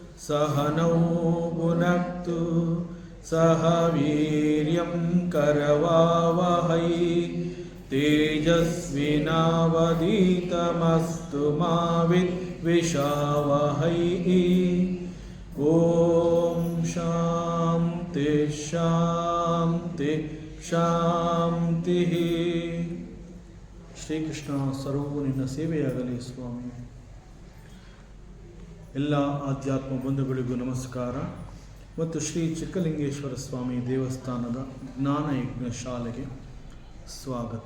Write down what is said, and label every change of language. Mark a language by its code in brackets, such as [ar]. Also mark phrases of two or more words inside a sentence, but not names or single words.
[sa] सहनौ भुनक्तु सह वीर्यं करवावहै तेजस्विनावधीतमस्तु मा विद्विषावहै। ओम शांति शांति ಶಾಂತಿ. [kn] ಶ್ರೀಕೃಷ್ಣ ಸರ್ವವು ನಿನ್ನ ಸೇವೆಯಾಗಲಿ ಸ್ವಾಮಿ. ಎಲ್ಲ ಆಧ್ಯಾತ್ಮ ಬಂಧುಗಳಿಗೂ ನಮಸ್ಕಾರ ಮತ್ತು ಶ್ರೀ ಚಿಕ್ಕಲಿಂಗೇಶ್ವರ ಸ್ವಾಮಿ ದೇವಸ್ಥಾನದ ಜ್ಞಾನಯಜ್ಞ ಶಾಲೆಗೆ ಸ್ವಾಗತ.